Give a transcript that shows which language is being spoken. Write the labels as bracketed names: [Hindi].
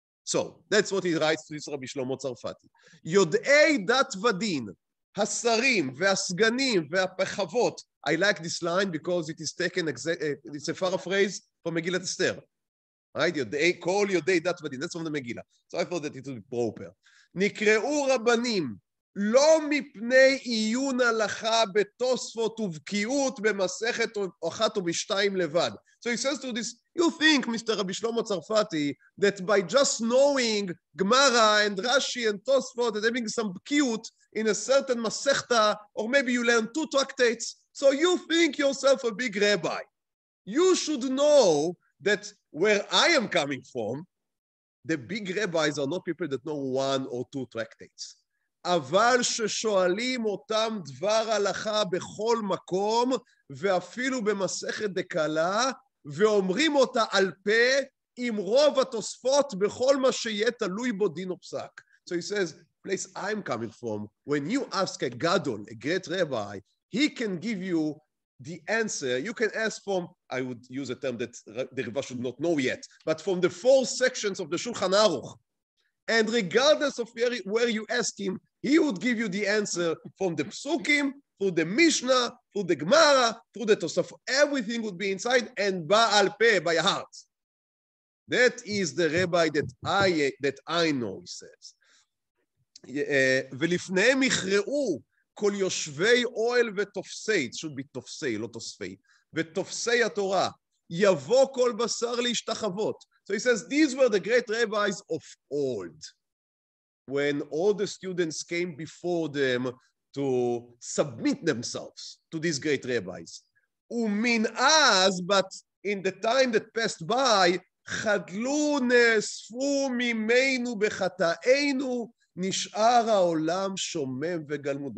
[English] So that's what he writes to this Rabbi Shlomo Tzarfati. [Hebrew] Yod'ei dat vadin, hasarim ve'asganim ve'apechavot. [English] I like this line because it is taken, it's a paraphrase from Megillat Esther. Right? [Hebrew] Kol Yod'ei dat vadin. [English] That's from the Megillah. So I thought that it would be proper. [Hebrew] Nikreu rabbanim. לא מפני עיון הלכה בתוספות ובקיאות במסכת אחת או בשתיים לבד. [English] So he says to this, you think, Mr. Rabbi Shlomo Tzarfati, that by just knowing Gemara and Rashi and Tosfot and having some bkiut in a certain masechta, or maybe you learn 2 tractates, so you think yourself a big rabbi. You should know that where I am coming from, the big rabbis are not people that know 1 or 2 tractates. [Hebrew] אבל ששואלים אותם דבר הלכה בכל מקום, ואפילו במסכת דקלה, ואומרים אותה על פה, עם רוב התוספות בכל מה שיהיה תלוי בו דין או פסק. [English] So he says, place I'm coming from, when you ask a gadol, a great rabbi, he can give you the answer. You can ask from, I would use a term that the Riva should not know yet, but from the 4 sections of the Shulchan Aruch. And regardless of where you ask him, he would give you the answer from the Psukim, through the Mishnah, through the Gemara, through the Tosafot. Everything would be inside and Ba'al Peh, by heart. That is the rabbi that I know, he says. [Hebrew] ולפניהם יכרעו כל יושבי אוהל ותופסי, [English] it should be [Hebrew] תופסי, לא תוספי, ותופסי התורה, יבוא כל בשר להשתחוות. [English] So he says, these were the great rabbis of old. When all the students came before them to submit themselves to these great rabbis. [Hebrew] Umin az, [English] but in the time that passed by, [Hebrew] חדלו נאספו ממנו בחטאינו, נשאר העולם שומם וגלמוד.